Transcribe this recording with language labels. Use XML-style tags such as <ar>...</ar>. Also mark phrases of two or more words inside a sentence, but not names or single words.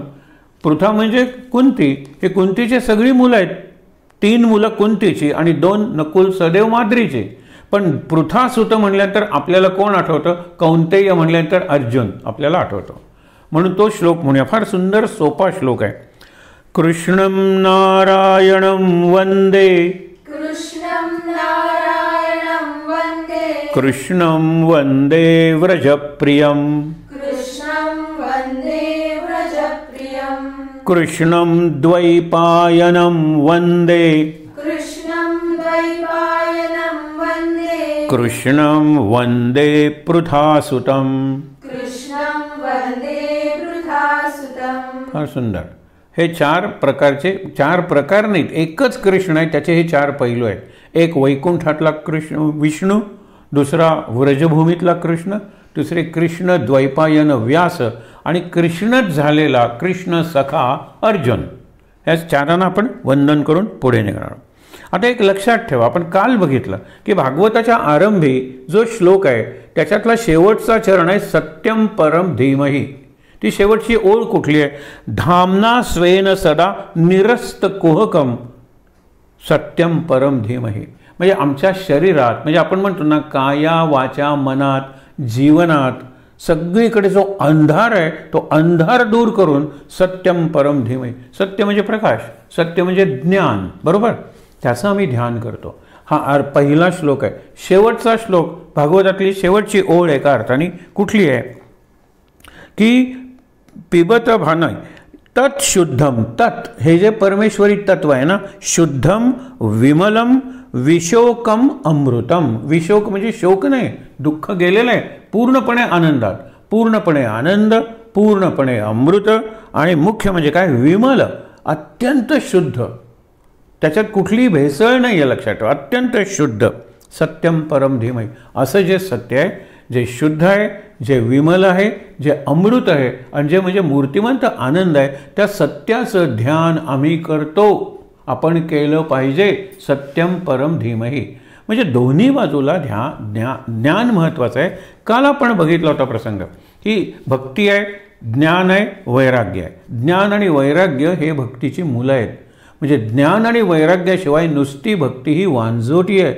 <mr>पृथा म्हणजे कुंती. हे कुंतीचे सगळी मुलं आहेत. 3 मुलं कुंतीची आणि 2 नकुल सदेव माद्रीची. पण पृथासुत म्हणल्यानंतर आपल्याला कोण आठवतं? कौंतेय म्हणल्यानंतर अर्जुन आपल्याला आठवतो. म्हणून तो श्लोक म्हणूया. फार सुंदर सोपा श्लोक आहे.</mr> <sa>कृष्णं नारायणं वंदे. कृष्णं वंदे व्रजप्रियं. कृष्णं द्वैपायनं वंदे. कृष्णं वंदे पृथासुतं.</sa> <mr>फार सुंदर. हे 4 प्रकार नाहीत, एकच कृष्ण आहे. त्याचे हे 4 पैलू आहेत. एक वैकुंठातला कृष्ण विष्णू, दुसरा व्रजभूमीतला कृष्ण, दुसरे कृष्ण द्वैपायन व्यास आणि कृष्णच झालेला कृष्ण सखा अर्जुन. या 4 आपण वंदन करून पुढे निघणार. आता एक लक्षात ठेवा, आपण काल बघितलं की भागवताच्या आरंभी जो श्लोक आहे त्याच्यातला शेवटचा चरण आहे</mr> <sa>सत्यम परम धीमहि.</sa> <mr>ती शेवटची ओळ कुठली आहे?</mr> <sa>धामना स्वेन सदा निरस्त कुहकम सत्यम परम धीमहि.</sa> <mr>म्हणजे आमच्या शरीरात, म्हणजे आपण म्हणतो ना, काया वाचा मनात जीवनात सगळीकडे जो अंधार आहे तो अंधार दूर करून</mr> <sa>सत्यम परम धीमहि.</sa> <mr>सत्य म्हणजे प्रकाश, सत्य म्हणजे ज्ञान, बरोबर. त्याचं आम्ही ध्यान करतो. हा पहिला श्लोक आहे. शेवटचा श्लोक भागवतातली शेवटची ओळ एका अर्थाने कुठली आहे की</mr> <sa>पिबत भानय तत् शुद्धम.</sa> <mr>तत् हे जे परमेश्वरी तत्व आहे ना,</mr> <sa>शुद्धम विमलम विशोकम अमृतम.</sa> <mr>विशोक म्हणजे शोक नाही, दुःख गेलेलं आहे, पूर्णपणे आनंदात, पूर्णपणे आनंद, पूर्णपणे अमृत. आणि मुख्य म्हणजे काय? विमल, अत्यंत शुद्ध, त्याच्यात कुठलीही भेसळ नाही आहे. लक्षात ठेवा, अत्यंत शुद्ध.</mr> <sa>सत्यम परम धीमहि.</sa> <mr>असं जे सत्य आहे, जे शुद्ध आहे, जे विमल आहे, जे अमृत आहे आणि जे म्हणजे मूर्तिमंत आनंद आहे, त्या सत्याचं ध्यान आम्ही करतो. आपण केलं पाहिजे.</mr> <sa>सत्यम परम धीमहि.</sa> <mr>म्हणजे दोन्ही बाजूला ज्ञान महत्त्वाचं आहे. काल आपण बघितला होता प्रसंग की भक्ती आहे, ज्ञान आहे, वैराग्य आहे. ज्ञान आणि वैराग्य हे भक्तीची मुलं आहेत. म्हणजे ज्ञान आणि वैराग्याशिवाय नुसती भक्ती ही वांजोटी आहे.</mr>